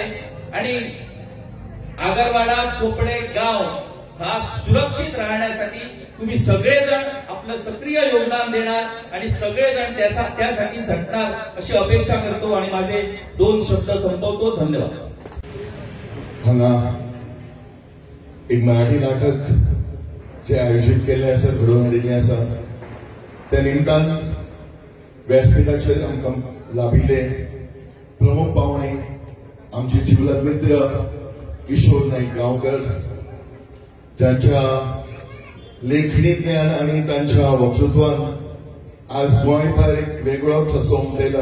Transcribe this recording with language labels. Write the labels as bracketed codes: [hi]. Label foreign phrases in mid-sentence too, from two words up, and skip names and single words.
[mr] आणि आगरवाडा चोपडे गाव हा सुरक्षित राहण्यासाठी तुम्ही सगळेजण आपलं सक्रिय योगदान देणार आणि सगळेजण त्यासाठी झटणार अशी अपेक्षा करतो आणि माझे 2 शब्द संपवतो. धन्यवाद. [kok] एक मराठी नाटक जे आयोजित केले आसा, घडोवन हाडिल्लें आसा, त्या निमतान व्यासपीठाचेर आमकां लाभिल्ले प्रमुख पावणे आमचे जिवलग मित्र किशोर नाईक गांवकर, ज्यांच्या लेखणींतल्यान आणि तांच्या वक्तृत्वान आज गोंयभर एक वेगळो ठसो उमटयला.